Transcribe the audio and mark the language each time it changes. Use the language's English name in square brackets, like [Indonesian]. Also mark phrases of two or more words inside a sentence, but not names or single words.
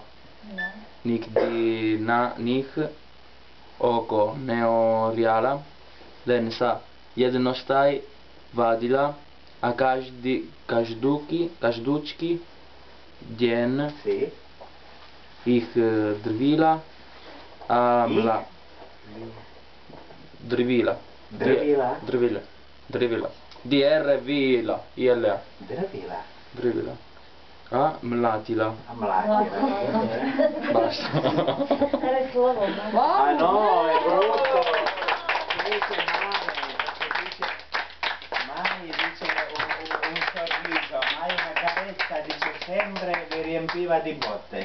[Slovak] Nikdy na nich oko neoriala, len sa jednostaj vadila a každúčky deň ich drvila a drvila. A mlatila. [Italian] Basta. Era il tuo lavoro. Ah no, è brutto. Mai dice un sorriso, mai una carezza, dice sempre le riempiva di botte.